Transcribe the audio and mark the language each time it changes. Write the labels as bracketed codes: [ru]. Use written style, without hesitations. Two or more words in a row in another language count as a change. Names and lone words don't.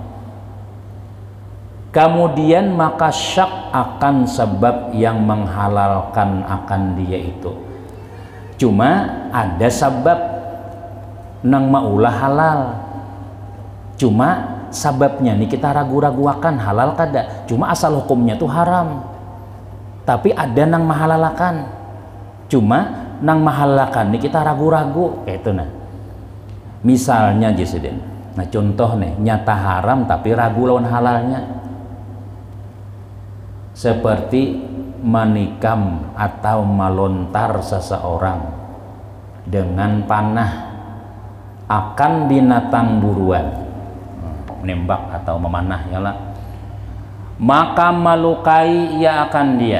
[id] Kemudian maka syak akan sebab yang menghalalkan akan dia itu. [bjn] Cuma ada sebab nang maulah halal. Cuma sebabnya nih kita ragu-ragu akan halal kada. Cuma asal hukumnya tuh haram. Tapi ada nang mahalalakan. Cuma nang mahalalakan nih kita ragu-ragu kayak itu nah. Misalnya Jesiden. Nah contoh nih nyata haram tapi ragu lawan halalnya. [id] Seperti menikam atau melontar seseorang dengan panah akan binatang buruan, menembak atau memanah ya lah, maka melukai ia akan dia.